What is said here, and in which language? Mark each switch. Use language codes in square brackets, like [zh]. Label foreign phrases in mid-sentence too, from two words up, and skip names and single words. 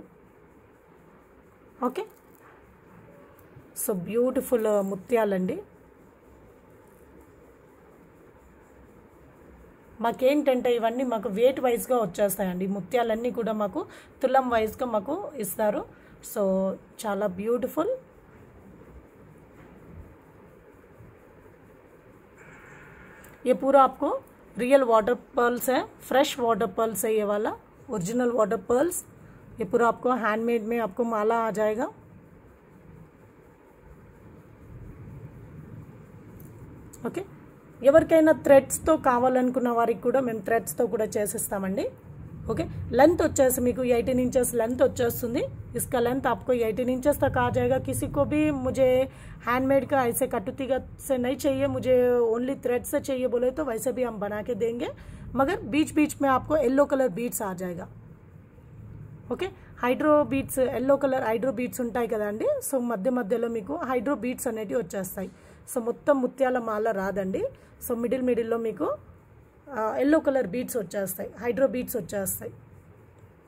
[en] okay, so beautiful [te] ముత్యాలండి. మాకేంటంటే ఇవన్నీ మాకు వెయిట్ వైజ్గా వచ్చేస్తాయండి. ముత్యాలన్నీ కూడా మాకు తులం వైజ్గా మాకు ఇస్తారు. సో చాలా బ్యూటిఫుల్. [hi] ये पूरा आपको [en] real water pearls [hi] है, [en] fresh water pearls [hi] है, ये वाला [en] original water pearls. [hi] ये पूरा आपको हैंडमेड में आपको माला आ जाएगा. [te] ఓకే, ఎవరికైనా థ్రెడ్స్తో కావాలనుకున్న వారికి కూడా మేము థ్రెడ్స్తో కూడా చేసిస్తామండి. [en] okay, length [te] వచ్చేసి మీకు 18 [en] inches length [te] వచ్చేస్తుంది. [hi] इसका लेंथ आपको 18 इंचेस तक आ जाएगा. किसी को भी मुझे हैंडमेड का ऐसे कटुतीगा से नहीं चाहिए, मुझे [en] only thread [hi] से चाहिए बोले तो वैसे भी हम बना के देंगे, मगर बीच बीच में आपको [en] yellow color beads [hi] आ जाएगा. [en] okay, hydro beads, yellow color hydro beads [te] ఉంటాయి కదండి. సో మధ్య మధ్యలో మీకు [en] hydro beads [te] అనేటివి వచ్చేస్తాయి. సో మొత్తం ముత్యాల మాల రాదండి. సో మిడిల్లో మీకు [en] yellow color beads [te] వచ్చేస్తాయి, [en] hydro beads [te] వచ్చేస్తాయి.